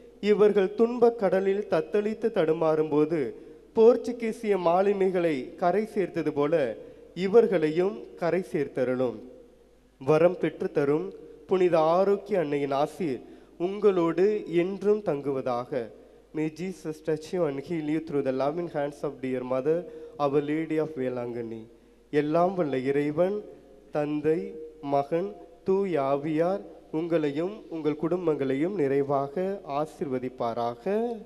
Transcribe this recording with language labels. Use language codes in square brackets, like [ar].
[ta] இவர்கள் துன்பக் கடலில் தத்தளித்து தடுமாறும்போது போர்ச்சுகீசிய மாலுமிகளை கரை சேர்த்தது போல இவர்களையும் கரை சேர்த்தருளும். வரம் பெற்று தரும் புனித ஆரோக்கிய அன்னையின் ஆசீர் உங்களோடு என்றும் தங்குவதாக. [en] May Jesus touch you and heal you through the loving hands of dear Mother, Our Lady of Velankanni. [ta] எல்லாம் வல்ல இறைவன் தந்தை மகன் தூய ஆவியார் உங்களையும் உங்கள் குடும்பங்களையும் நிறைவாக ஆசீர்வதிப்பாராக.